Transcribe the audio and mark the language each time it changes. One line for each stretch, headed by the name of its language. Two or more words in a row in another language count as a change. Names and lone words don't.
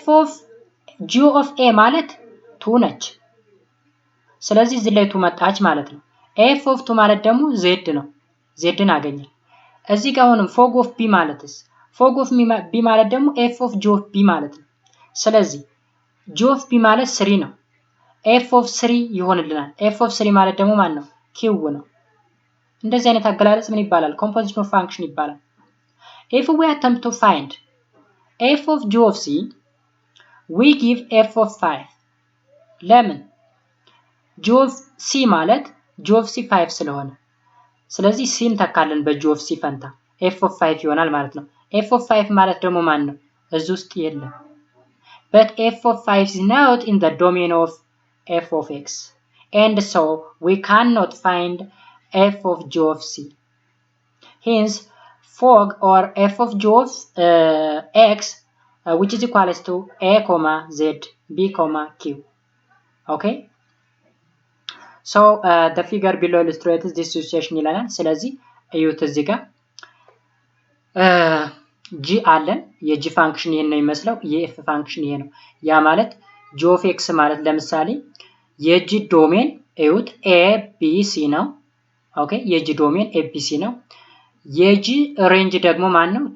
English: of g of a
Amharic: ማለት 2 ነች። ስለዚህ እዚህ ላይ 2 መጣች ማለት ነው።
English: f of 2
Amharic: ማለት ደግሞ z ነው። zን አገኘን። እዚህ ጋር አሁንም
English: fog of b
Amharic: ማለትስ
English: fog of b
Amharic: ማለት ደግሞ
English: f of g of b
Amharic: ማለት ነው። ስለዚህ
English: g of b
Amharic: ማለት 3 ነው።
English: f of 3
Amharic: ይሆንልናል።
English: f of 3
Amharic: ማለት ደግሞ ማን ነው? q ነው። እንደዚህ አይነት አገላለጽ ምን ይባላል?
English: composition of function ይባላል። if we attempt to find f of g of c we give f of 5 ለምን? g of c
Amharic: ማለት
English: g of c
Amharic: 5 ስለሆነ ስለዚህ c እንተካለን
English: በg of c
Amharic: ፈንታ
English: f of 5
Amharic: ይሆናል ማለት ነው።
English: f of 5
Amharic: ማለት ደግሞ ማን ነው? እዚህ ውስጥ የለም።
English: but f of 5 is not in the domain of f of x and so we cannot find f of g of c. Hence fog or f of g of x which is equals to a, z, b, q. Okay, so the figure below illustrates this situation
Amharic: ይላል። ስለዚህ እዩት እዚህ ጋር g አለን። የg ፋንክሽን ይሄን ነው የሚመስለው። የf ፋንክሽን ይሄ ነው። ያ ማለት g of x ማለት ለምሳሌ የg ዶሜን እዩት a b c ነው። ኦኬ የg ዶሜን a b c ነው። የg ሬንጅ ደግሞ ማን ነው?